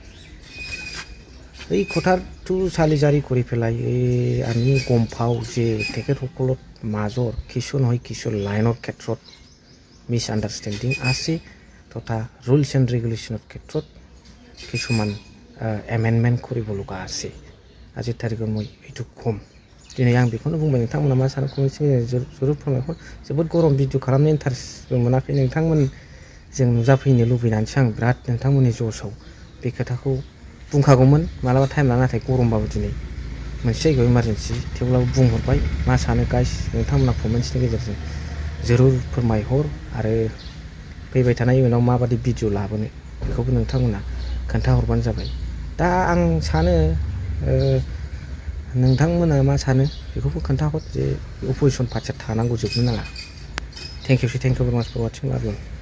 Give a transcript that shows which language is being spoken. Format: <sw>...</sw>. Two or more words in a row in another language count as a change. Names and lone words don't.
<as>এই কথাটো চালিজাৰি কৰি পেলাই আমি গম পাওঁ যে তেখেতসকলৰ মাজৰ কিছু নহয় কিছু লাইনৰ ক্ষেত্ৰত</as> <en>miss understanding</en> <as>আছে তথা</as> <en>rules and regulation</en> <as>ক্ষেত্ৰত কিছুমান এমেণ্ডমেণ্ট কৰিব লগা আছে আজিৰ তাৰিখত মই এইটো কম</as> <brx>दिनै आं बेखौनो बुंबाय नोंथांमोना मा सानो कमेन्ट जरुर फोरमायहर जोबोद गरम भिडिअ खालामनो इन्टारेस्टबो मोनाखै नोंथांमोन जों नुजाफैनो लुबैनानैसो आं बिराद नोंथांमोननि जसाव बे खोथाखौ बुंखागौमोन मालाबा टाइम लाना नाथाय गरमबाबो दिनै मोनसे जायगायाव इमारजेन्सि थेवब्लाबो बुंहरबाय मा सानो गाइस नोंथांमोना कमेन्ट्सनि गेजेरजों जरुर फोरमायहर आरो फैबाय थानाय इयुनाव माबादि भिडिअ लाबोनो बेखौबो नोंथांमोना खोन्थाहरबानो जाबाय दा आं सानो नोंथांमोना मा सानो बेखौबो खोन्थाहर जे</brx> <en>opposition party</en> <brx>थानांगौ जोबनो नाङा</brx> <en>thank you very much for watching love you</en>